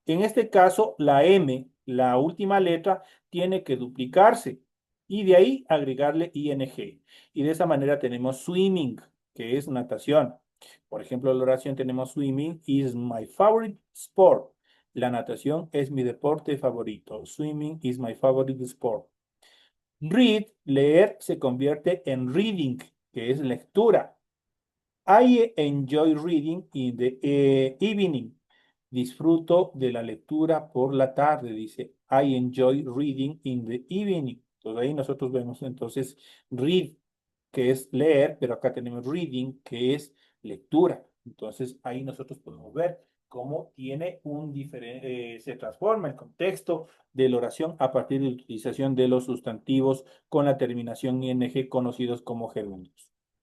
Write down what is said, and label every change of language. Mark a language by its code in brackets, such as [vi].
[es] En este caso, la M, la última letra, tiene que duplicarse y de ahí agregarle ing. Y de esa manera tenemos swimming, que es natación. Por ejemplo, la oración tenemos [en] swimming is my favorite sport. [es] La natación es mi deporte favorito. [en] Swimming is my favorite sport. [es] Read, leer, se convierte en reading, que es lectura. [en] I enjoy reading in the evening. [es] Disfruto de la lectura por la tarde, dice. [en] I enjoy reading in the evening. [es] Entonces ahí nosotros vemos entonces read, que es leer, pero acá tenemos reading, que es lectura. Entonces ahí nosotros podemos ver cómo tiene un diferente, se transforma el contexto de la oración a partir de la utilización de los sustantivos con la terminación ing conocidos como gerundios.